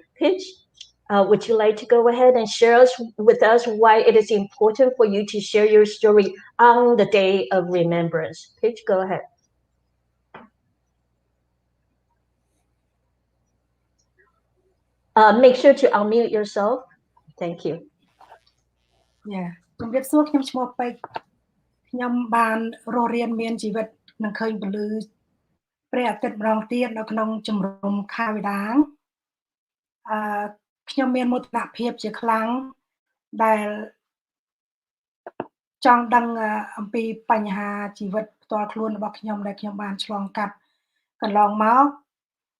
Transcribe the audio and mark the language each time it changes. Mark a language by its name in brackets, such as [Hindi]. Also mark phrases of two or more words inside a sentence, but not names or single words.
[English] Pich, would you like to go ahead and share with us why it is important for you to share your story on the Day of Remembrance? Pich, go ahead. Make sure to unmute yourself. Thank you. [Khmer] ជំរាបសួរ ខ្ញុំឈ្មោះពេជ្រ ខ្ញុំបានរស់រានមានជីវិតនឹងឃើញពលឺព្រះអាទិត្យម្ដងទៀតនៅក្នុងជំរំខាវីដាង ខ្ញុំមានមោទនភាពជាខ្លាំងដែលចង់ដឹងអំពីបញ្ហាជីវិតផ្ទាល់ខ្លួនរបស់ខ្ញុំដែលខ្ញុំបានឆ្លងកាត់កន្លងមក